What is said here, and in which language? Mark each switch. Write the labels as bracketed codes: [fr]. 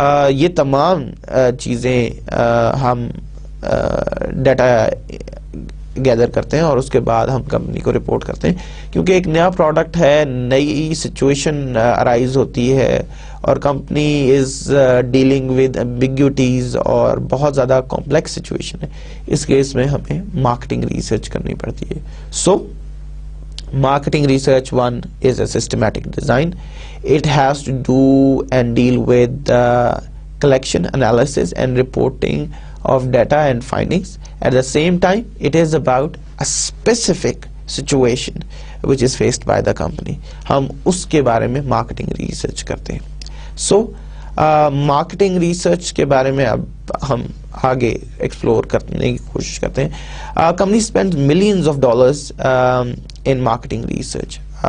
[ur] یہ تمام چیزیں ہم ڈیٹا گیدر کرتے ہیں اور اس کے بعد ہم کمپنی کو رپورٹ کرتے ہیں, کیونکہ ایک نیا پروڈکٹ ہے, نئی سچویشن ارائز ہوتی ہے اور company [en] is dealing with ambiguities [ur] اور بہت زیادہ کمپلیکس سچویشن ہے. اس کیس میں ہمیں مارکیٹنگ ریسرچ کرنی پڑتی ہے. [en] So marketing research one is a systematic design. It has to do and deal with collection, analysis and reporting of data and findings. At the same time, it is about a specific situation which is faced by the company. [ur] ہم اس کے بارے میں marketing research کرتے ہیں. So marketing research کے بارے میں اب ہم آگے ایکسپلور کرنے کی کوشش کرتے ہیں. [en] Company spend millions of dollars in marketing research.